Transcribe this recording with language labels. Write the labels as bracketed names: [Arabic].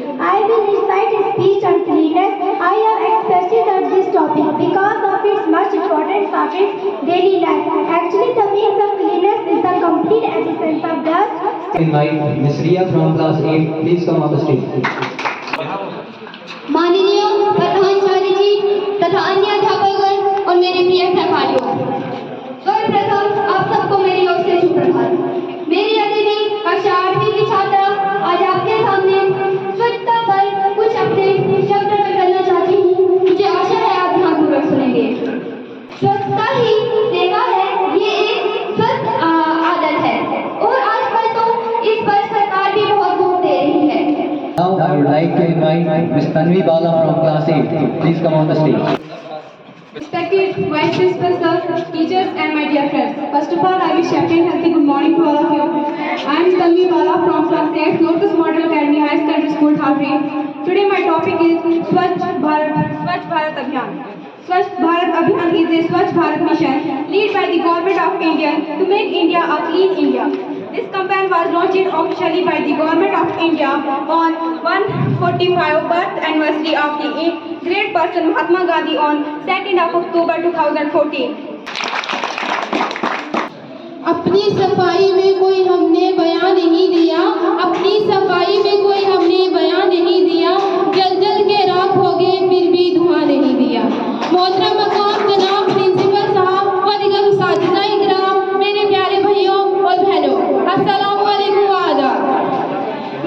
[English] I will recite a speech on cleanliness. I have expressed on this topic because of its much importance of its daily life. Actually, the meaning of cleanliness is the complete absence of dust. Invite Miss Ria from class 8. Please come on the stage. [Hindi] माननीय प्रधानाचार्य जी तथा अन्य अध्यापकगण और मेरे प्रिय सहपाठियों, सर्वप्रथम आप सबको मेरी ओर से सुप्रभात। मेरी अदिति कक्षा 8वीं की छात्रा आज आपके सामने स्वच्छता पर कुछ अपने शब्द निकालना चाहती हूँ। मुझे आशा है आप ध्यानपूर्वक सुनेंगे। स्वच्छता ही सेवा है, ये एक स्वस्थ आदत है और आजकल तो इस पर सरकार भी बहुत जोर दे रही है। [English] Now I would like to invite Miss Tanvi Bala from class 8. Please come on the stage. Respected Vice Principal Sir, teachers and my dear friends. First of all, I wish happy and healthy good morning to all of you. I am Tanvi Bala from class 8, Lotus Model Academy High Secondary School, Thatri. Today my topic is Swachh Bharat Abhiyan. Swachh Bharat Abhiyan is a Swachh Bharat mission led by the Government of India to make India a clean India. This campaign was launched officially by the Government of India on 145th birth anniversary of the great person Mahatma Gandhi on 2nd of October 2014. [Hindi] अपनी सफाई में कोई हमने बयान नहीं दिया, अपनी सफाई में कोई हमने बयान नहीं दिया, जल जल के राख हो गए फिर भी धुआं नहीं दिया। मोहतरम मकाम जनाब प्रिंसिपल साहब व दीगर उस्तादिज़ाए इकराम, मेरे प्यारे भाइयों और बहनों, अस्सलाम वालेकुम व आदाब।